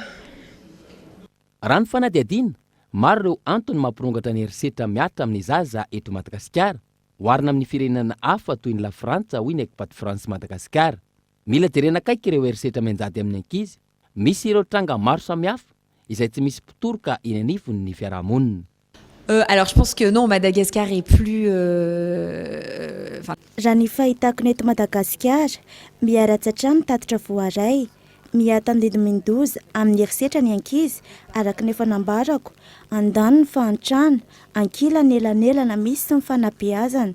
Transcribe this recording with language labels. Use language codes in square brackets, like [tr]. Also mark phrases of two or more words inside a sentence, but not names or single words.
[mg] Raha ny fanadihadiana, maro ireo antony mampirongatra ny herisetra miatra amin'ny zaza eto Madagasikara, oharina amin'ny firenena hafa toy ny la Frantsa hoy ny ECPAT France Madagasikara. Mila jerena akaiky ireo herisetra mianjady amin'ny ankizy. Misy ireo tranga maro samihafa izay tsy misy mpitoroka eny anivony ny fiarahamonina. [fr] Alors je pense que non, Madagascar est plus... [mg] Raha ny fahitako neto Madagasikara, miharatra hatrany tatitra voaray, miatan-didi-12 amin'ny herisetra ny ankizy, araka ny efa nambarako, andaniny fahantrana, ankilany elanelana misy sy ny fanabeazana,